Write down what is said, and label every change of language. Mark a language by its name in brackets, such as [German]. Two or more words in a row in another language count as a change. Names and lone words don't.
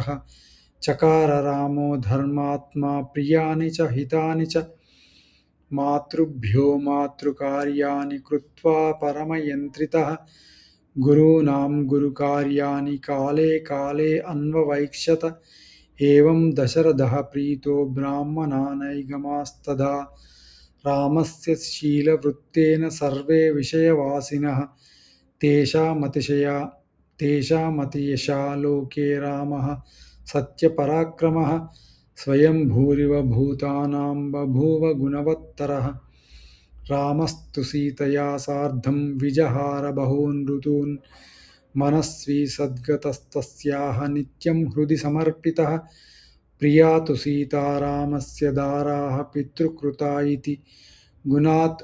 [Sanskrit] చకార రామో ధర్మాత్మా ప్రియాని చ హితాని చ మాతృభ్యో మాతృకార్యాణి కృత్వా పరమయంత్రితః గురూణాం గురుకార్యాణి కాలే కాలే అన్వవైక్షత ఏవం దశరథः ప్రీతో బ్రాహ్మణానైగమాస్తదా రామస్య శీలవృత్తేన సర్వే విషయవాసినః తేషామతియశా లోకే రామः సత్యపరాక్రమः स्वयं भूरिव भूतानां बभूव गुणवत्तरः रामस्तु सीतया सार्धं विजहार बहून् ऋतून् मनस्वी सद्गतस्तस्याः नित्यं हृदि समर्पितः प्रिया तु सीता रामस्य दाराः पितृकृता इति गुणात्